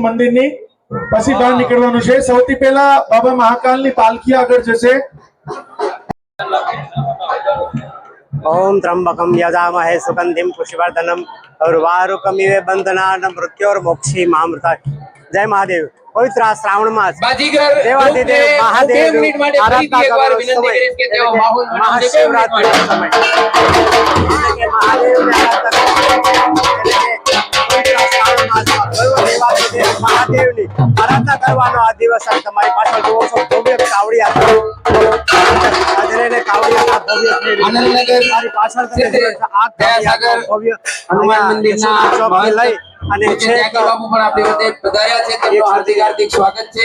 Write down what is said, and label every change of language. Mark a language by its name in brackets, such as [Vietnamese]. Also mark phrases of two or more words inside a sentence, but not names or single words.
[Gujarati] મંદિરની પછી બહાર નીકળવાનું છે। સૌથી પહેલા બાબા મહાકાલની પાલખી આગળ જશે। [Sanskrit] ओम त्र्यंबकम यजामहे सुगंधिम पुष्टिवर्धनम उर्वारुकमिव बंधनान् मृत्योर्मोक्षी मामृता। [Hindi] जय महादेव। पवित्र श्रावण मास देवादिदेव महादेव आराधना का समय महाशिवरात्रि का समय महादेव ने [Gujarati] महादेव ની આરાધના કરવાનો આ દિવસ તમારી પાછળ જોવો છો ભવ્ય કાવડી યાત્રા આજને કાવડી યાત્રા ભવ્ય આનંદનગર મારી પાછળ તમે આ સાગર ભવ્ય હનુમાન મંદિરના ચોક લઈ અને છે બાબુ પણ આપણી વચ્ચે પધાર્યા છે, તેમનું હાર્દિક હાર્દિક સ્વાગત છે।